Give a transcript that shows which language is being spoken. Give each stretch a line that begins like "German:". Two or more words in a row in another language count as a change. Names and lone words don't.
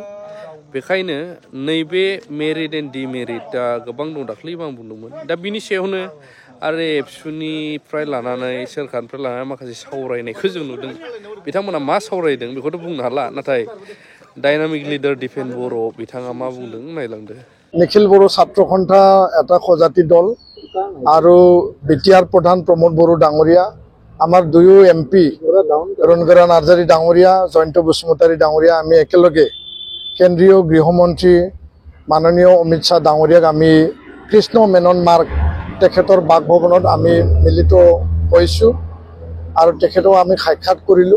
Bodo: बेखायनो नैबे
English: merit and demeritआ
Bodo: गोबां दं। दाख्लैबो आं बुंदोंमोन। दा बिनि सायावनो आरो एबसुनिफ्राय लानानै सोरखारनिफ्राय लानानै माखासे सावरायनायखौ जों नुदों। बिथांमोना मा सावरायदों बेखौथ' बुंनो हाला, नाथाय
English: dynamic leader
Bodo: दिपेन बर' बिथाङा मा बुंदों नायलांदो।
Assamese: নিখিল বড়ো ছাত্ৰ সন্থা এটা সজাতি দল আৰু বিটিআৰ প্ৰধান প্ৰমোদ বড়ো ডাঙৰীয়া, আমাৰ দুয়ো এমপি ৰণগৰা নাৰ্জাৰী ডাঙৰীয়া, জয়ন্ত বসুমতাৰী ডাঙৰীয়া, আমি একেলগে কেন্দ্ৰীয় গৃহমন্ত্ৰী মাননীয় অমিত শ্বাহ ডাঙৰীয়াক আমি কৃষ্ণ মেনন মাৰ্গ তেখেতৰ বাসভৱনত আমি মিলিত হৈছোঁ আৰু তেখেতক আমি সাক্ষাৎ কৰিলোঁ।